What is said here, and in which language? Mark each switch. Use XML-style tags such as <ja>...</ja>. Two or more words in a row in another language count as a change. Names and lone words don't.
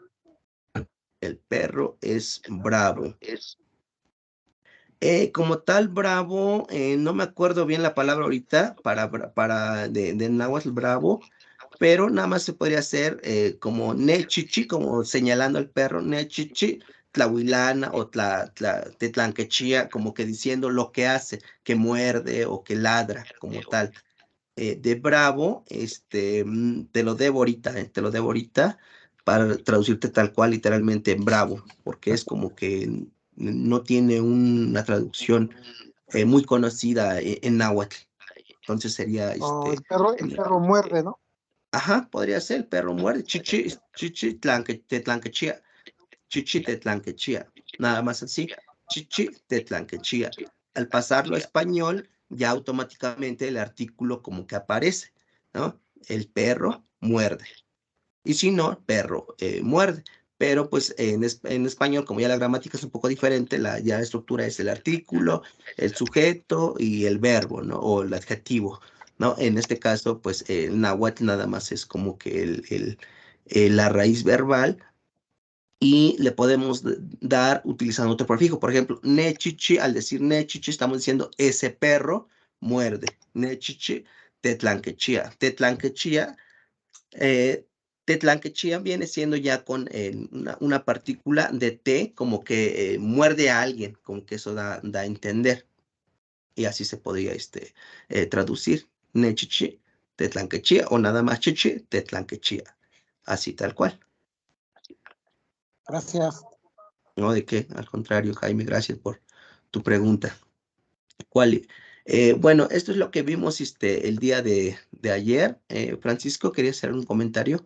<es>El perro es bravo. Como tal, bravo, no me acuerdo bien la palabra ahorita de náhuatl bravo, pero nada más se podría hacer como nechichi, como señalando al perro,</es> <nah>nechichi, tlahuilana o tetlanquechía,</nah> <es>como que diciendo lo que hace, que muerde o que ladra, como tal. De bravo, te lo debo ahorita para traducirte tal cual, literalmente bravo, porque es como que no tiene una traducción muy conocida en náhuatl. Entonces sería el perro muerde, ¿no? Ajá, podría ser, el perro muerde,</es> <nah>chichi, tetlanquechía, chichi, tetlanquechía,</nah> <es>nada más así,</es> <nah>chichi, tetlanquechía.</nah> <es>Al pasarlo a español, ya automáticamente el artículo como que aparece, ¿no? El perro muerde. Y si no, perro muerde. Pero pues en español, como ya la gramática es un poco diferente, ya la estructura es el artículo, el sujeto y el verbo, ¿no? O el adjetivo, ¿no? En este caso, pues el náhuatl nada más es como que la raíz verbal y le podemos dar utilizando otro prefijo. Por ejemplo, nechichi, al decir nechichi, estamos diciendo ese perro muerde.</es> <nah>Nechichi, tetlanquechía.</nah> <es>Tetlanquechía viene siendo ya con una partícula de T, como que muerde a alguien, como que eso da a entender. Y así se podría traducir.</es> <nah>Nechichi, tetlanquechía,</nah> <es>o nada más</es> <nah>chichi, tetlanquechía.</nah> <es>Así tal cual. Gracias. No, de qué, al contrario, Jaime, gracias por tu pregunta. Bueno, esto es lo que vimos el día de ayer. Francisco, ¿quería hacer un comentario?</es>